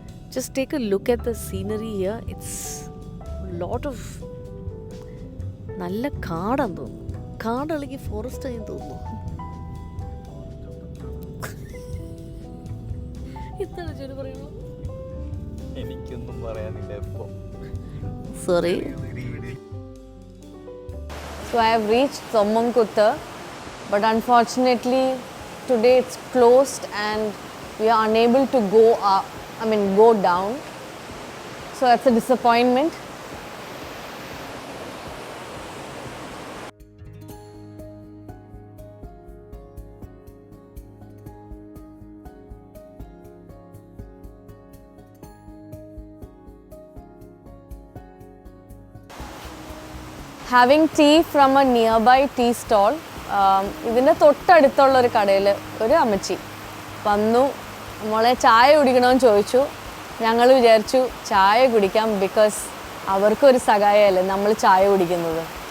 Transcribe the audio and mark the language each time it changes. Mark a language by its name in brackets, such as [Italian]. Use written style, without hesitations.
[English] Just take a look at the scenery here. It's lot of [Malayalam] നല്ല കാടാന്ന് തോന്നുന്നു. കാട് അല്ലെങ്കിൽ ഫോറസ്റ്റ് ആയി തോന്നുന്നു. എന്താണ് ജോലി പറയുന്നത്? എനിക്കൊന്നും പറയാനില്ല ഇപ്പൊ. [English] Sorry. So I have reached Tommankutta, but unfortunately today it's closed and we are unable to go down. So that's a disappointment. Having tea from a nearby tea stall. [Malayalam] ഇതിൻ്റെ തൊട്ടടുത്തുള്ള ഒരു കടയിൽ ഒരു അമ്മച്ചി വന്നു. മോളെ ചായ കുടിക്കണമെന്ന് ചോദിച്ചു. ഞങ്ങൾ വിചാരിച്ചു ചായ കുടിക്കാം, ബിക്കോസ് അവർക്കൊരു സഹായമല്ലേ നമ്മൾ ചായ കുടിക്കുന്നത്.